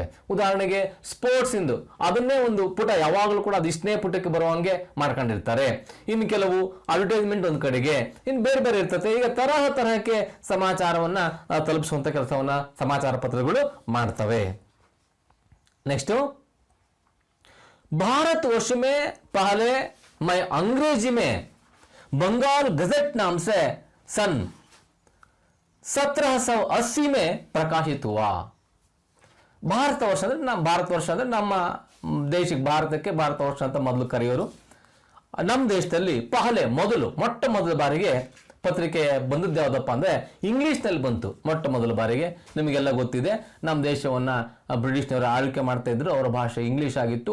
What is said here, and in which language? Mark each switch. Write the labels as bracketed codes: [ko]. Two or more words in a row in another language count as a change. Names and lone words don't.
[kn] ಉದಾಹರಣೆಗೆ ಸ್ಪೋರ್ಟ್ಸ್ ಇಂದು ಅದನ್ನೇ ಒಂದು ಪುಟ ಯಾವಾಗಲೂ ಕೂಡ ಅದಿಷ್ಟನೇ ಪುಟಕ್ಕೆ ಬರುವಂಗೆ ಮಾಡ್ಕೊಂಡಿರ್ತಾರೆ. ಇನ್ನು ಕೆಲವು ಅಡ್ವರ್ಟೈಸ್ಮೆಂಟ್ ಒಂದು ಕಡೆಗೆ, ಇನ್ನು ಬೇರೆ ಬೇರೆ ಇರ್ತದೆ. ಈಗ ತರಹಕ್ಕೆ ಸಮಾಚಾರವನ್ನ ತಲುಪಿಸುವಂತ ಕೆಲಸವನ್ನ ಸಮಾಚಾರ ಪತ್ರಗಳು ಮಾಡ್ತವೆ. ನೆಕ್ಸ್ಟ್, [hi] भारत वर्ष में पहले मैं अंग्रेजी में बंगाल गजट नाम से सन 1780 में प्रकाशित हुआ. [kn] ಭಾರತ ವರ್ಷ ಅಂದ್ರೆ ನಮ್ಮ ದೇಶಕ್ಕೆ, ಭಾರತಕ್ಕೆ ಭಾರತ ವರ್ಷ ಅಂತ ಮೊದಲು ಕರೆಯೋರು. ನಮ್ಮ ದೇಶದಲ್ಲಿ ಮೊಟ್ಟ ಮೊದಲ ಬಾರಿಗೆ ಪತ್ರಿಕೆ ಬಂದದ್ದು ಯಾವುದಪ್ಪ ಅಂದ್ರೆ ಇಂಗ್ಲಿಷ್ನಲ್ಲಿ ಬಂತು ಮೊಟ್ಟ ಮೊದಲ ಬಾರಿಗೆ. ನಿಮಗೆಲ್ಲ ಗೊತ್ತಿದೆ, ನಮ್ಮ ದೇಶವನ್ನ ಬ್ರಿಟಿಷ್ನವರು ಆಳ್ವಿಕೆ ಮಾಡ್ತಾ ಇದ್ರು, ಅವರ ಭಾಷೆ ಇಂಗ್ಲಿಷ್ ಆಗಿತ್ತು.